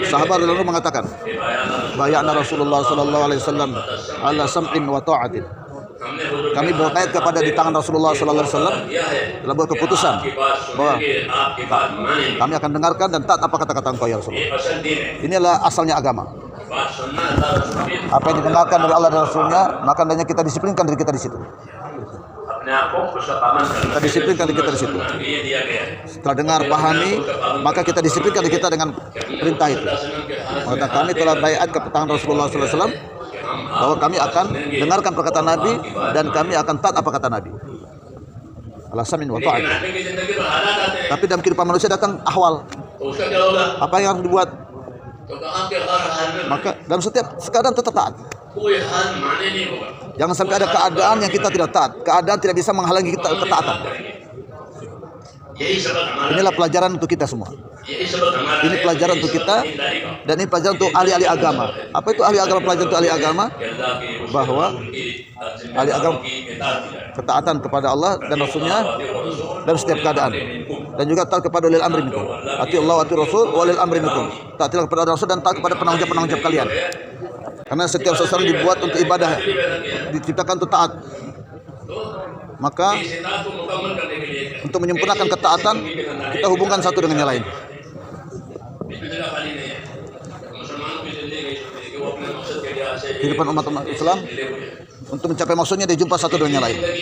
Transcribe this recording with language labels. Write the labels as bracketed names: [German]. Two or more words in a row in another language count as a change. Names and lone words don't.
[Indonesian] Sahabat lalu mengatakan, [Arabic] بايعنا رسول الله صلى الله عليه وسلم على سمع وطاعة. [Hindi] हमने हुजूर [Indonesian] Kami berbaiat kepada di tangan Rasulullah [Arabic] صلى الله عليه وسلم [Hindi] किया है [Indonesian] telah buat keputusan [Hindi] की बात [Indonesian] bahwa [Hindi] सुनेंगे आपकी बात मानेंगे [Indonesian] kami akan dengarkan dan taat apa kata-kata engkau ya Rasulullah. [Hindi] ये असल दीन है [Indonesian] Inilah asalnya agama. [Hindi] बात सुनना अल्लाह रसूल की [Indonesian] Apa yang didengarkan dari Allah dan Rasulnya, maka hendaknya kita disiplinkan diri kita di situ. [Hindi] अपने आप को उसका पालन करना [Indonesian] Kita disiplinkan diri kita di situ. [Hindi] ये दिया गया है [Indonesian] Setelah dengar, pahami, maka kita disiplinkan diri kita dengan perintah itu. Maka kami telah baiat ke tangan Rasulullah SAW bahwa kami akan dengarkan perkataan Nabi dan kami akan taat apa kata Nabi. [Arabic] على السمع والطاعة. [Hindi] आदमी की जिंदगी में हालात आते हैं [Indonesian] Tapi dalam kehidupan manusia datang ahwal. [Hindi] तो उसका क्या होगा [Indonesian] Apa yang harus dibuat? [Hindi] तो कहाँ के हर हाल में [Indonesian] Maka dalam setiap keadaan tetap taat. [Hindi] कोई हाल माने नहीं होगा [Indonesian] Jangan sampai ada keadaan yang kita tidak taat. Keadaan tidak bisa menghalangi kita ketaatan. [Hindi] यही सबक हमारा [Indonesian] Inilah pelajaran untuk kita semua. [Hindi] यही सबक हमारा [Indonesian] Ini pelajaran untuk kita dan ini pelajaran untuk ahli-ahli agama. Apa itu ahli agama? Pelajaran untuk ahli agama bahwa ahli agama ketaatan kepada Allah dan Rasulnya dalam setiap keadaan. Dan juga taat kepada [Arabic] أولي الأمر منكم. أطيعوا الله وأطيعوا الرسول وأولي الأمر منكم. [Indonesian] Taatilah kepada Rasul dan taat kepada penanggung jawab kalian. Karena setiap seseorang dibuat untuk ibadah, diciptakan untuk taat. Maka untuk menyempurnakan ketaatan, kita hubungkan satu dengan yang lain. Kehidupan umat Islam untuk mencapai maksudnya dia jumpa satu dengan yang lain.